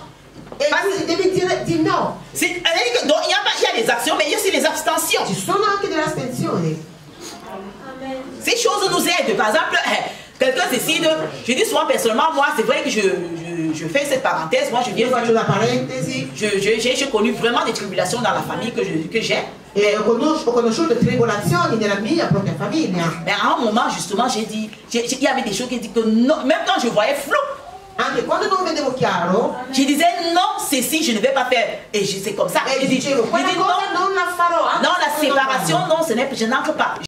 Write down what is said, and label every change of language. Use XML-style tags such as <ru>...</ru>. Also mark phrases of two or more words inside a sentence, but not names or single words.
<it>E quindi devi dire di no.</it> <fr>Donc il y a les actions, mais il y a aussi les abstentions.</fr> <it>Ci sono anche delle astensioni.</it> <fr>Ces choses nous aident. Par exemple, quelqu'un décide, je dis souvent personnellement, moi c'est vrai que je fais cette parenthèse, moi je viens.</fr> <it>Io faccio una parentesi.</it> <fr>J'ai connu vraiment des tribulations dans la famille que j'ai.</fr> <it>E ho conosciuto tribolazioni nella mia propria famiglia.</it> <fr>Mais à un moment, justement, j'ai dit, il y avait des choses qui disent que non, même quand je voyais flou,</fr> <it>Anche quando non vedevo chiaro,</it> <fr>je disais non, ceci, je ne vais pas faire. Et c'est comme ça.</fr> <it>e dicevo, quella cosa non la farò.</it> <fr>Non, la séparation, non, je n'entre pas.</fr>